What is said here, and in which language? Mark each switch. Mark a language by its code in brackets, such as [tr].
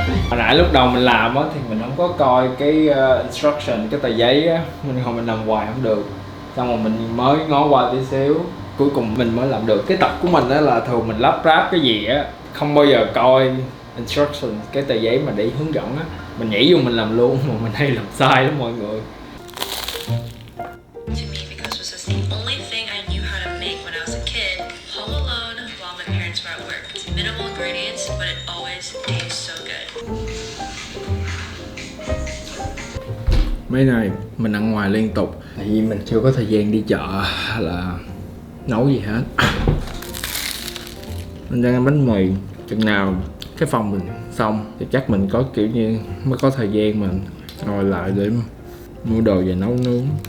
[vi] Hồi nãy lúc đầu mình làm á thì mình không có coi cái instruction, cái tờ giấy á, mình làm hoài không được. Xong rồi mình mới ngó qua tí xíu, cuối cùng mình mới làm được. Cái tập của mình á là thường mình lắp ráp cái gì á không bao giờ coi instruction, cái tờ giấy mà để hướng dẫn á, mình nhảy vô mình làm luôn, mà mình hay làm sai lắm mọi người. [en] To me because it was the only thing I knew how to make when I was a kid, home alone while my parents were at work. It's minimal ingredients, but it always tastes so good. [vi] Mấy này mình ăn ngoài liên tục tại vì mình chưa có thời gian đi chợ hay là nấu gì hết. Mình đang ăn bánh mì, chừng nào cái phòng mình xong thì chắc mình có kiểu như mới có thời gian mình ngồi lại để mua đồ về nấu nướng.